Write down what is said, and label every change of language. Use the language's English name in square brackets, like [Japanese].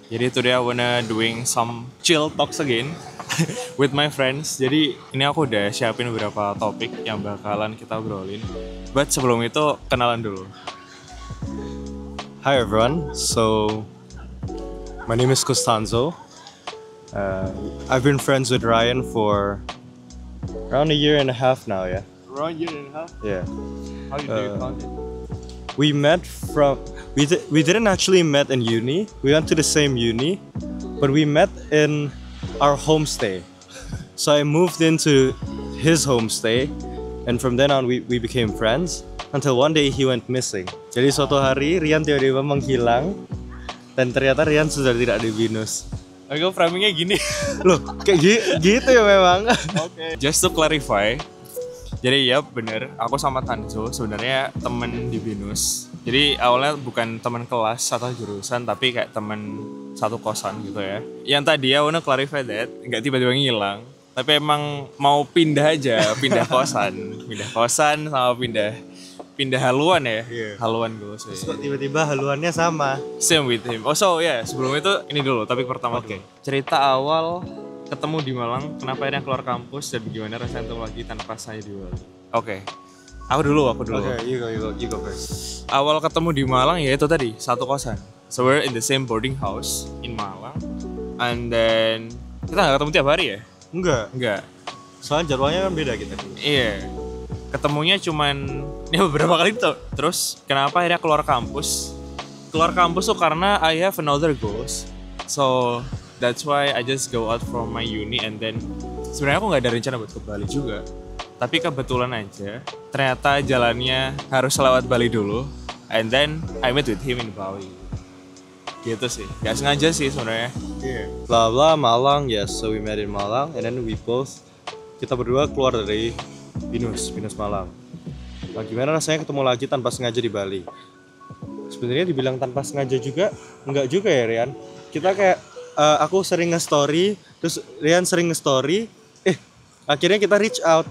[Indonesian] Jadi [English] today I wanna doing some chill talks again with my friends. [Indonesian] Jadi ini aku udah siapin beberapa topik yang bakalan kita obrolin. [English] But [Indonesian] sebelum itu kenalan dulu. [English] Hi everyone, so my name is Costanzo. I've been friends with Ryan for around a year and a half now, yeah? Around year and a half? Yeah. How do you found it? We met from, we didn't actually met in uni, we went to the same uni, but we met in our homestay. So I moved into his homestay, and from then on we became friends, until one day he went missing. [Indonesian] Jadi suatu hari Rian tiba-tiba menghilang, dan ternyata Rian sudah tidak di Binus. Aku framingnya gini. Loh, kayak gitu ya memang. [English] Okay. Just to clarify, [Indonesian] jadi ya bener, aku sama Tanzo sebenarnya temen di Binus. Jadi awalnya bukan teman kelas atau jurusan, tapi kayak temen satu kosan gitu ya. Yang tadi [English] I wanna clarify that, [Indonesian] nggak tiba-tiba ngilang, tapi emang mau pindah aja, pindah kosan sama pindah haluan ya, haluan gue sih. Kok tiba-tiba haluannya sama? [English] Same with him. Oh so [Indonesian] ya, sebelum itu ini dulu, topik pertama dulu. Cerita awal ketemu di Malang, kenapa akhirnya keluar kampus dan gimana rasanya ketemu lagi tanpa saya di Bali. Oke. Aku dulu. [English] Okay, you go first. [Indonesian] Awal ketemu di Malang ya itu tadi, satu kosan. [English] So we're in the same boarding house in Malang. And then [Indonesian] kita nggak ketemu tiap hari ya? Enggak. Soalnya jadwalnya kan beda gitu. Iya. Ketemunya cuman ya beberapa kali tuh. Terus kenapa akhirnya keluar kampus? Keluar kampus tuh karena [English] I have another goals. So that's why I just go out from my uni and then [Indonesian] sebenarnya aku nggak ada rencana buat ke Bali juga. Tapi kebetulan aja ternyata jalannya harus lewat Bali dulu. [English] And then I met with him in Bali. [Indonesian] Gitu sih. Gak sengaja sih sebenarnya. [English] Blah blah Malang, yes. So we met in Malang, and then [Indonesian] kita berdua keluar dari Binus Malang. Nah, gimana rasanya ketemu lagi tanpa sengaja di Bali? Sebenarnya dibilang tanpa sengaja juga, enggak juga ya Rian. Kita kayak aku sering nge-story, terus Rian sering nge-story, akhirnya kita [English] reach out.